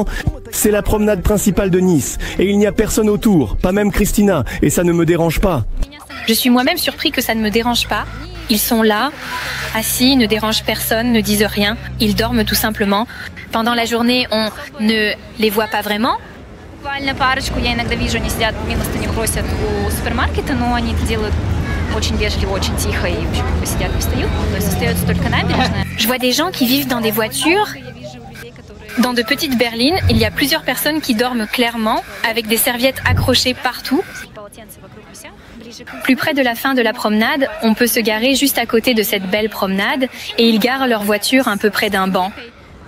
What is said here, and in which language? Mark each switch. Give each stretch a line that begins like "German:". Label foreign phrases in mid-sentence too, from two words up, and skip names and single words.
French: C'est la promenade principale de Nice et il n'y a personne autour, pas même Christina, et ça ne me dérange pas. Je suis moi-même surpris que ça ne me dérange pas. Ils sont là, assis, ne dérangent personne, ne disent rien. Ils dorment tout simplement. Pendant la journée, on ne les voit pas vraiment.
Russian: Буквально парочку я иногда вижу, они сидят, милостыню просят у супермаркета, но они это делают очень вежливо, очень тихо и сидят и встают. То есть остается только набережная.
French: Je vois des gens qui vivent dans des voitures. Dans de petites berlines, il y a plusieurs personnes qui dorment clairement, avec des serviettes accrochées partout. Plus près de la fin de la promenade, on peut se garer juste à côté de cette belle promenade et ils garent leur voiture un peu près d'un banc.